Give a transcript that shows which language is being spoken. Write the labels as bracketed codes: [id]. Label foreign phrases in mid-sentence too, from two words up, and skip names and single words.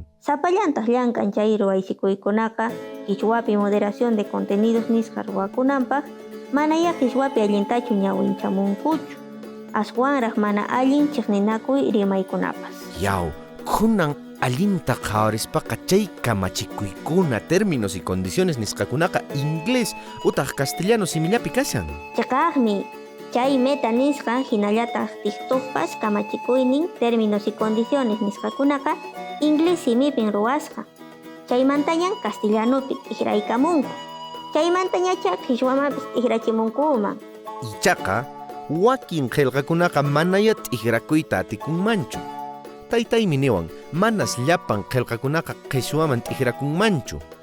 [qu] Sapallantaq llamk'an chay ruwaysikuykunaqa kichwapi [es] moderación de contenidos [qu] nisqa ruwakunanpaq manaya qhichwapi allintachu ñawinchamunkuchu. Aswanraq mana allin chiqninakuy rimaykunapas. Yaw, kunan allinta qhawarispaqa chay kamachikuykuna [es] términos y condiciones [qu] nisqakunaqa inglés utaq castellano simillapi kashan. Chaqaqmi chay meta nisqa hinallataq TikTokpas kamachikuynin [es] términos y condiciones [qu] nisqakunaqa inglés simipin ruwasqa. Chaymantañan castellanopi t'ijraykamunku. Chaymantañacha qhichwamapis t'ijrachimunkuman. Ichaqa wakin qillqakunaqa manaya t'ijrakuyta atikunmanchu. Taytaymi niwan manas llapan qillqakunaqa qhichwaman t'ijrakunmanchu.